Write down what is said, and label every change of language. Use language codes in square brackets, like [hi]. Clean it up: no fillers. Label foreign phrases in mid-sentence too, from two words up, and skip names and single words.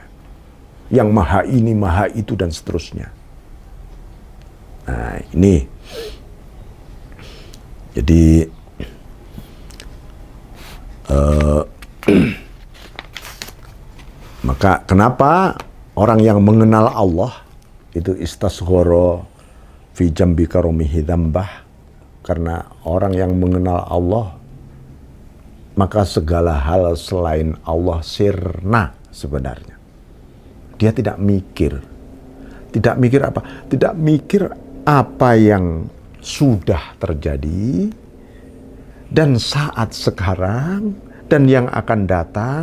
[id] Yang maha ini, maha itu, dan seterusnya. Nah, ini. Jadi, maka kenapa orang yang mengenal Allah itu [ar] استصغر في جنب كرمه ذنبه? [id] Karena orang yang mengenal Allah, maka segala hal selain Allah sirna sebenarnya. Dia tidak mikir. Tidak mikir apa? Tidak mikir apa yang sudah terjadi dan saat sekarang dan yang akan datang.